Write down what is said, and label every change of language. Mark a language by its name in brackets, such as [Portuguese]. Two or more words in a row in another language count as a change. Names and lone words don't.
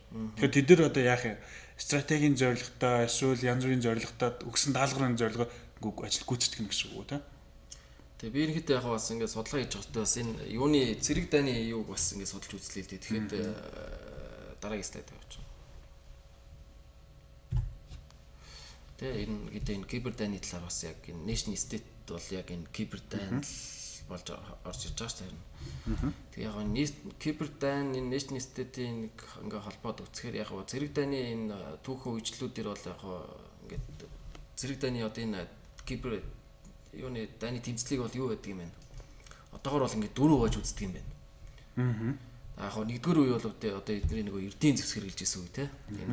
[Mongolian] Тэгэхээр тэд нар одоо яах юм? Стратегийн зорилготой эсвэл янз бүрийн зорилготой өгсөн даалгаврын зорилгоо ажил гүйцэтгэх нь гэсэн үг үү те? Тэгээ би ерөнхийдөө яг бас ингээд судалгаа хийж байхдаа бас энэ юуны цэрэг дайны юуг бас ингээд судалж үзлээ л дээ. Тэгэхэд дараагийн слайд авчих. Тэгээ энэ гэдэг энэ кибер дайны талаар бас яг энэ [English] nation state [Mongolian] бол яг энэ кибер дайн болж орж иж байгаа шүү дээ. Тэгээ яг энэ кибер дайн энэ [English] nation state- [Mongolian] ийн нэг ингээ холбоод үзэхээр яг цэрэг дайны энэ түүхэн үйлчлүүдээр бол яг ингээд цэрэг дайны одоо энэ кибер юуны дайны тэмцлийг бол юу гэдэг юм бэ? Одоогор бол ингээд дөрөв байж үздэг юм байна. Яг нэгдүгээр үе бол одоо эдний нөгөө эрдийн зэвсэг хэрэгжилжсэн үе те.